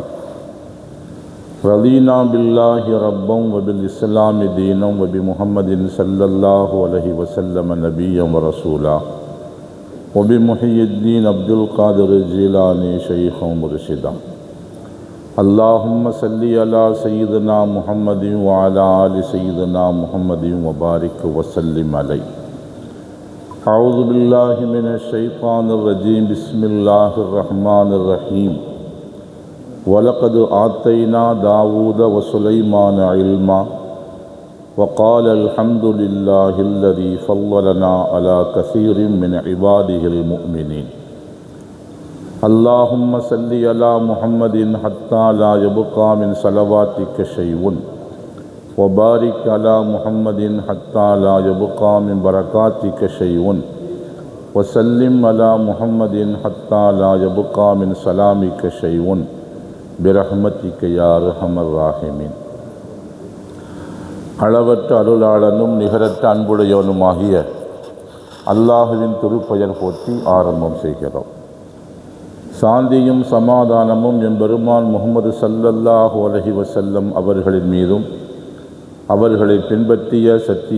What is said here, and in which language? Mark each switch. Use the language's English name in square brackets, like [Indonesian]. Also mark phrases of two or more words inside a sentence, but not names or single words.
[Arabic] رضينا بالله ربا وبالإسلام دينا وبمحمد صلى الله عليه وسلم نبيا ورسولا وبمحيي الدين عبد القادر الجيلاني شيخا مرشدا. اللهم صل على سيدنا محمد وعلى آل سيدنا محمد وبارك وسلم عليه. أعوذ بالله من الشيطان الرجيم. بسم الله الرحمن الرحيم. وَلَقَدْ آتَيْنَا دَاوُودَ وَسُلَيْمَانَ عِلْمًا وَقَالَ الْحَمْدُ لِلَّهِ الَّذِي فَضَّلَنَا عَلَى كَثِيرٍ مِّنْ عِبَادِهِ الْمُؤْمِنِينَ. اللهم صل على محمد حتى لا يبقى من صلواتك شيء وبارك على محمد حتى لا يبقى من بركاتك شيء وسلم على محمد حتى لا يبقى من سلامك شيء برحمتك يا أرحم الراحمين. [Tamil] அளவற்ற அருளாளனும் நிகரற்ற அன்புடையவனுமாகிய அல்லாஹுவின் திருப்பெயர் போற்றி ஆரம்பம் செய்கிறோம். சாந்தியும் சமாதானமும் எம்பெருமான் முஹம்மது [Arabic] صلى الله عليه وسلم [Tamil] அவர்களின் மீதும் அவர்களை பின்பற்றிய சத்திய